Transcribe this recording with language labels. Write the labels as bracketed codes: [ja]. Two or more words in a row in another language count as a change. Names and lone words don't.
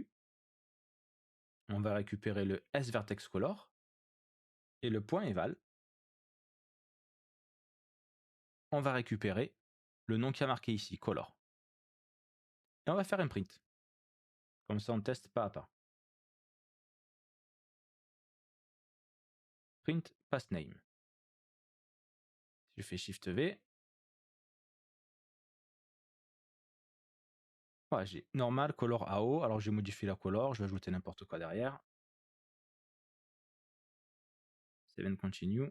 [fr] On va récupérer le sVertexColor et le point eval. On va récupérer le nom qui a marqué ici, color. Et on va faire un print. Comme ça, on teste pas à pas. [en] Print pass name. [fr] Si je fais Shift V, voilà, j'ai [en] normal color AO. [fr] Alors j'ai modifié la color, je vais ajouter n'importe quoi derrière. [en] Save and continue.